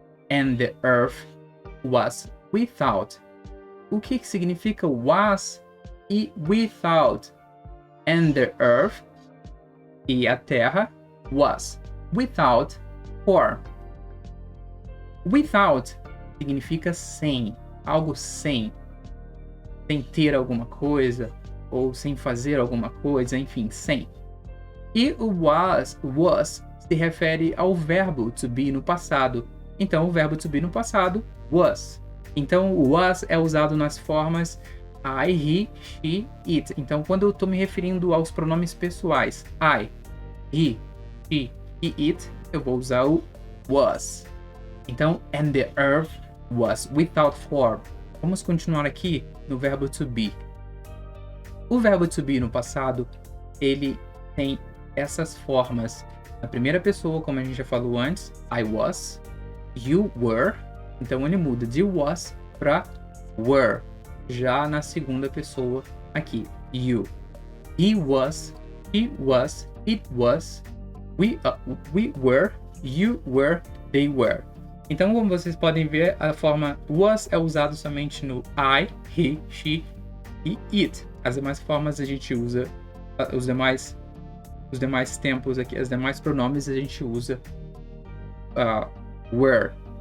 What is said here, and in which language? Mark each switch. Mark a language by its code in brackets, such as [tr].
[en] And the earth was without. [pt] O que significa was e without? [en] And the earth, [pt] e a terra, [en] was without form. [pt] Without significa sem, algo sem ter alguma coisa, ou sem fazer alguma coisa, enfim, sem. E o was se refere ao verbo to be no passado. Então, o verbo to be no passado, was. Então, o was é usado nas formas I, he, she, it. Então, quando eu estou me referindo aos pronomes pessoais, I, he, she e it, eu vou usar o was. Então, [en] and the earth was without form. [pt] Vamos continuar aqui no verbo to be. O verbo to be no passado, ele tem essas formas. Na primeira pessoa, como a gente já falou antes, [en] I was, you were. [pt] Então ele muda de was para were. Já na segunda pessoa aqui, you. [en] He was, it was, we were, you were, they were. [pt] Então, como vocês podem ver, a forma was é usado somente no I, he, she e it. As demais formas a gente usa, os demais tempos aqui, os demais pronomes a gente usa were.